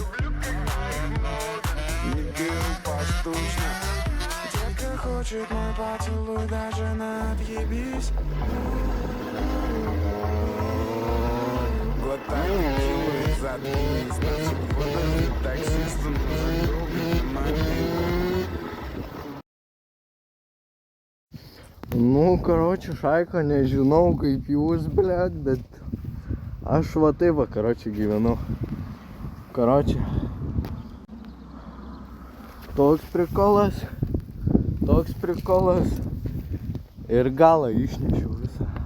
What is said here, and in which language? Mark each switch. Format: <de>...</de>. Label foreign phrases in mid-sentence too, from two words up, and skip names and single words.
<ru>Не беру поштучно. Детка хочет мой поцелуй, даже на отъебись. Глотай текилу и заткнись. Подожди таксисту, но загрубит мобильный.</ru> <lt>Nu, karoči, šaika, nežinau kaip jūs, blėt, bet aš va taip va, karoči, gyvenu. Karoči, toks prikolas ir galą išnešiau visą.</lt>